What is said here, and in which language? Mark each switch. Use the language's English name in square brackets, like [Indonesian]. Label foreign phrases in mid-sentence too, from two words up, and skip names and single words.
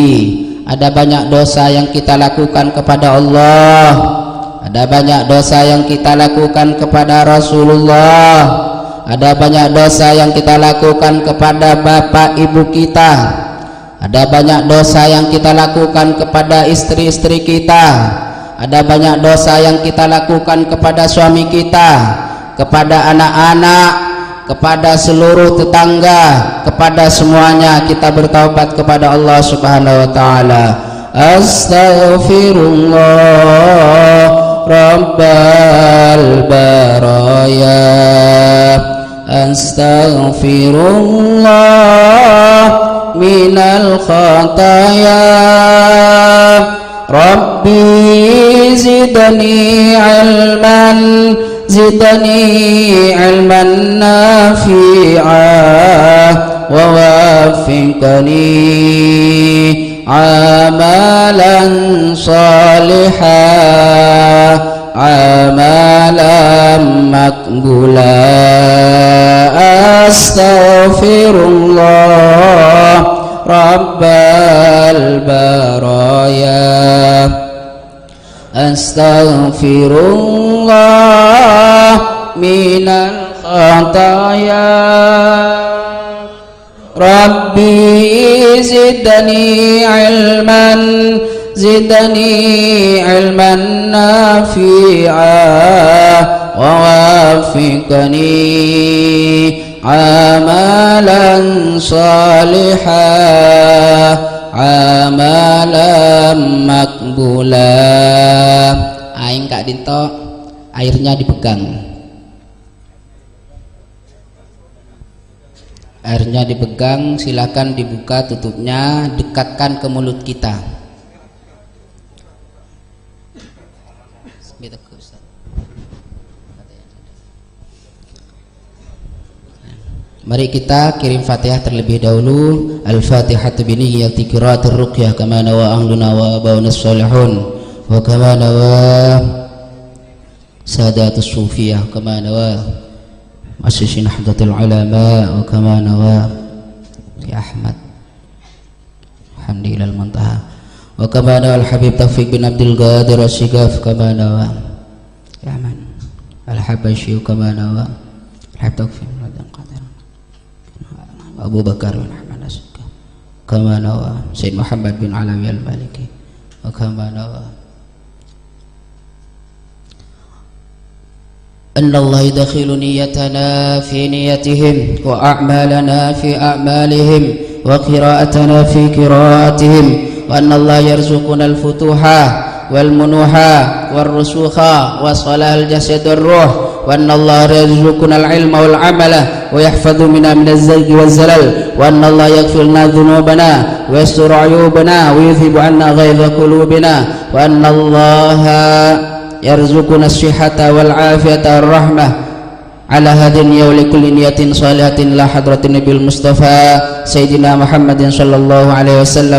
[Indonesian] Ada banyak dosa yang kita lakukan kepada Allah, ada banyak dosa yang kita lakukan kepada Rasulullah, ada banyak dosa yang kita lakukan kepada bapak ibu kita, ada banyak dosa yang kita lakukan kepada istri-istri kita, ada banyak dosa yang kita lakukan kepada suami kita, kepada anak-anak, kepada seluruh tetangga, kepada semuanya. Kita bertaubat kepada Allah [Arabic] سبحانه وتعالى. أستغفر الله رب البرايا، أستغفر الله من الخطايا, رب زدني علما، زدني علما نافعا، ووفقني عملا صالحا، عملا مقبولا. أستغفر الله رب البرايا، أستغفر الله من الخطايا، رب زدني علما, زدني علما نافعا، ووفقني عملا صالحا، عملا مقبولا. [Indonesian] Aing Kak Dinto, airnya dipegang. Airnya dipegang, silakan dibuka tutupnya, dekatkan ke mulut kita. Mari kita kirim Fatihah terlebih dahulu. [Arabic] الفاتحة بنية قراءة الرقية كما نوى أهلنا وآباؤنا صالحون وكما نوى سادة الصوفية كما nawa Masyisin Nahdatul Ulama wa kama nawa ya Ahmad Hamdi ilal Muntaha wa kama nawa Al-Habib Taufiq bin Abdul Qadir As-Sigaf kama nawa ya man Al-Habashi kama nawa Al-Habib Taufiq bin Abdul Qadir Abu Bakar bin Ahmad As-Sigaf kama nawa Sayyid Muhammad bin Alawi Al-Maliki wa kama nawa أن الله يدخل نيتنا في نيتهم وأعمالنا في أعمالهم وقراءتنا في قراءتهم وأن الله يرزقنا الفتوح والمنوح والرسوخ وصلاح الجسد والروح وأن الله يرزقنا العلم والعمل ويحفظ منا من الزيغ والزلل وأن الله يغفر لنا ذنوبنا ويستر عيوبنا ويذهب عنا غيظ قلوبنا وأن الله يرزقنا الصحة والعافية والرحمة على هذه النية ولكل نية صالحة إلى حضرة النبي المصطفى سيدنا محمد صلى الله عليه وسلم.